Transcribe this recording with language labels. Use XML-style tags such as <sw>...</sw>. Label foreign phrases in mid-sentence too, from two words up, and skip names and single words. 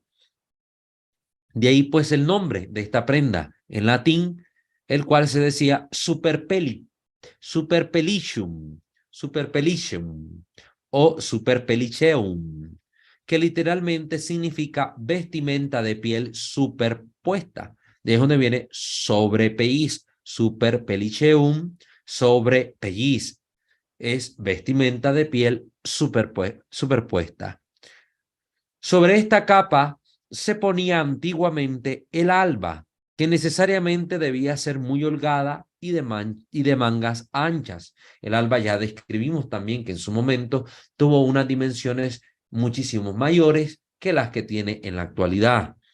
<es>De ahí pues el nombre de esta prenda en latín, el cual se decía superpellicium o superpelliceum, que literalmente significa vestimenta de piel superpuesta. De ahí es donde viene sobrepelliz, superpelliceum, sobrepelliz. Es vestimenta de piel superpuesta. Sobre esta capa se ponía antiguamente el alba, que necesariamente debía ser muy holgada y de mangas anchas. El alba ya describimos también que en su momento tuvo unas dimensiones muchísimo mayores que las que tiene en la actualidad.</es>